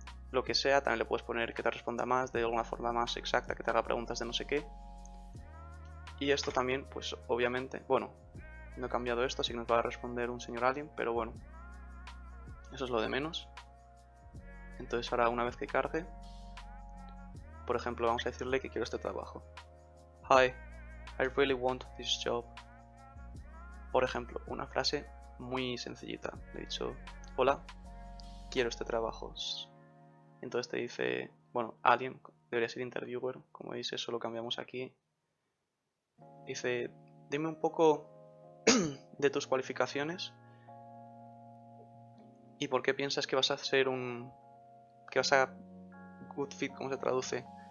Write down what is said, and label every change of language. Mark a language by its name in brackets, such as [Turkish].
[Spanish] Lo que sea, también le puedes poner que te responda más de alguna forma más exacta, que te haga preguntas de no sé qué. Y esto también, pues obviamente, bueno, no he cambiado esto, así que nos va a responder un señor alien, pero bueno, eso es lo de menos. Entonces ahora una vez que cargue, por ejemplo, vamos a decirle que quiero este trabajo. [English] Hi, I really want this job. [Spanish] Por ejemplo, una frase muy sencillita. Le he dicho, hola, quiero este trabajo. Entonces te dice, bueno, alien, debería ser interviewer, como veis eso lo cambiamos aquí. Dice, dime un poco de tus cualificaciones y por qué piensas que vas a ser que vas a [English] good fit, [Spanish] ¿cómo se traduce?